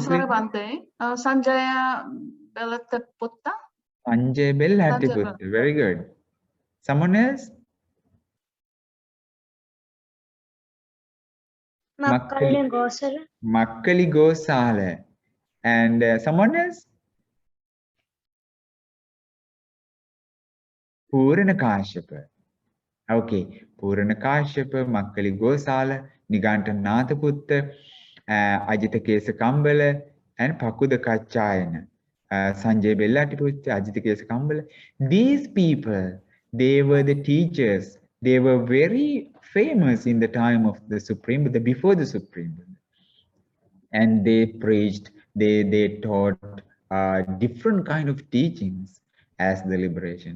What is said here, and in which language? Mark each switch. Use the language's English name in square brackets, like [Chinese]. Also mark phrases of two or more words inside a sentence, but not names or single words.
[English] sorry, Bante. Sanjaya Belataputta. Sanjay Bellatiputta, very good. Someone else? Makkali Gosala. Makkali Gosala. And someone else? Purana Kashyapa. Okay, Purana Kashyapa, Makkali Gosala, Nigantanatha Putta, Ajita Kesa Kambala, and Pakuda Kachayana. Sanjay Bellatiputta, Ajita Kesa Kambala. These people, they were the teachers. They were very famous in the time of the Supreme Buddha, before the Supreme Buddha. And they preached, they taught different kind of teachings as the liberation.